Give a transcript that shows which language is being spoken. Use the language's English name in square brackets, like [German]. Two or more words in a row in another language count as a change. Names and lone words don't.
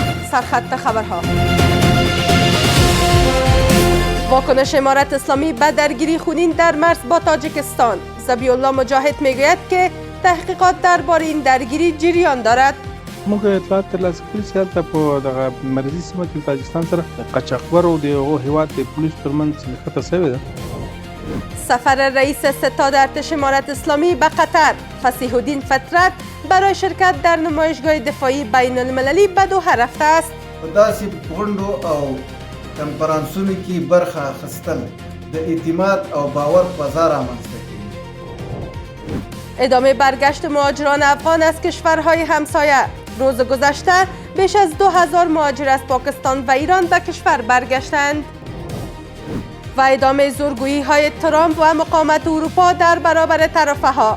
[Persian] سرخط خبرها. واکنش امارت اسلامی به درگیری خونین در مرز با تاجیکستان. ذبیح الله مجاهد میگوید که تحقیقات درباره این درگیری جریان دارد. [Pashto] موږ اطلاعات ترلاسه کړي چې هلته په دغه مرکزي سیمه کې تاجکستان سره قاچاقبرو د هغو هېواد د پولیسو ترمنځ نښته شوې ده. [Persian] سفر رئیس ستاد ارتش امارت اسلامی به قطر فصیح الدین فطرت برای شرکت در نمایشگاه دفاعی بین المللی به دوحه رفته است. [Pashto] په داسې غونډو او کنفرانسونو کې برخه اخیستل د اعتماد او باور فضا رامنځته کوي. [Persian] ادامه برگشت مهاجران افغان از کشورهای همسایه. روز گذشته بیش از 2000 مهاجر از پاکستان و ایران به کشور برگشتند. و ادامه زورگویی های ترامپ و مقاومت اروپا در برابر تعرفه ها.